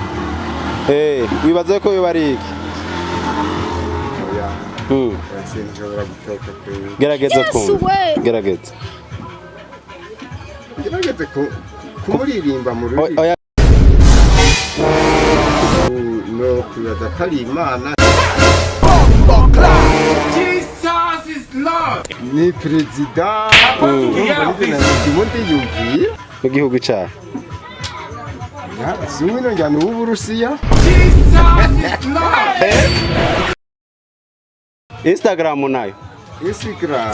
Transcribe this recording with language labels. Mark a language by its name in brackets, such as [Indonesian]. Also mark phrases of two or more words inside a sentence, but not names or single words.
[Kinyarwanda] Wibaza ko biba ari iki? Gerageza kumva. Gerageza. Gerageza kumuririmba mu rurimi. No kwibaza ko ari Imana. [English] Jesus is Lord. [Kinyarwanda] Ni perezida. Ubundi yumviye. Mu gihugu cyawe. Zumino njyana w'Uburusiya. Instagram nayo. Instagram.